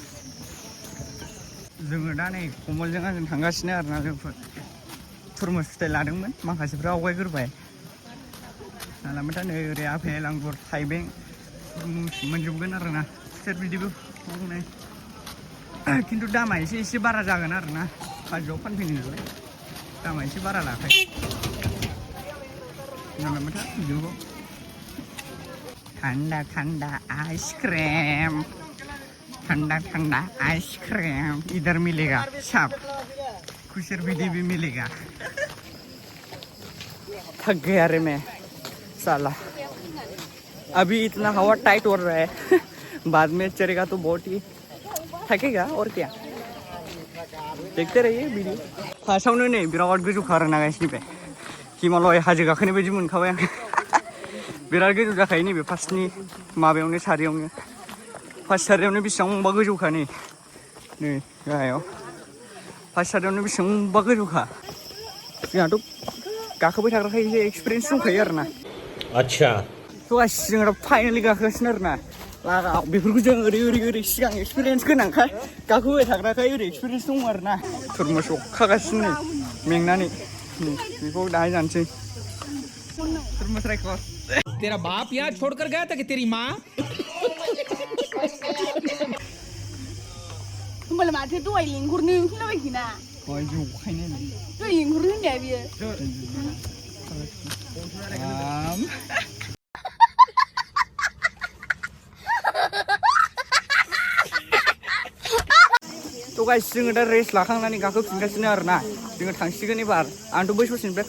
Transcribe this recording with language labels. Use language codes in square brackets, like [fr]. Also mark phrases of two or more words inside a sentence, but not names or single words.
[brx] जोङो दा नै कमलजों आंजों थांगासिनो आरोना लोगोफोर थुरमुस फिथाइ लादोंमोन माखासेफ्रा आवगायग्रोबाय लांबाय था नै ओरै आपेल आंगुर थाइबें मोनजोबगोन आरोना खुसेर बिदिबो नै खिन्थु दामा एसे बारा जागोन आरोना हाजोआव फानफैनो नालाय दामा एसे बारा लाखायो लांबाय था भिडिअखौ थान्दा [hi] आइसक्रिम ठंडा ठंडा आइसक्रीम इधर मिलेगा सब [brx] खुशर बिदी [hi] भी मिलेगा थक गया रे मैं साला अभी इतना हवा टाइट हो रहा है बाद में चलेगा तो बहुत ही थकेगा और क्या देखते रहिए वीडियो [brx] फार्स्टआवनो नै बिराद गोजौ खारो ना गाइसनिफ्राय हिमालय हाजो गाखोनाय बायदि मोनखाबाय आं बिराद गोजौ जाखायो नैबे फार्स्टनि माबायावनो सारियावनो फार्स्ट सारियावनो बेसेबांबा गोजौखा नै गाहायाव फार्स्ट सारियावनो बेसेबांबा गोजौखा जोंहाथ' गाखोबाय थाग्राखाय एसे एक्सपिरियेन्स दंखायो आरो ना आच्छा थ' गासिबो जों दा फाइनालि गाखोगासिनो आरो ना लागाव बेफोरखौ जों ओरै सिगां एक्सपिरियेन्स गोनांखाय गाखोबाय थाग्राखाय ओरै एक्सपिरियेन्स दङ आरो ना थुरमुस अखागासिनो मेंनानै बेखौ दाहाय जानोसै थुरमुस रायखर [hi] तेरा बाप यहाँ छोड़कर गया था कि तेरी माँ [brx] होमबालाय माथो दहाय लेंहरनो होनलाबायखोना दहाय जौखायनो दहाय लेंहरनो होननाया बियो थ' गाइस जोङो दा रेस्ट लाखांनानै गाखोफिनगासिनो आरो ना जोङो थांसिगोन एबार आंथ' बै ससेनिफ्राय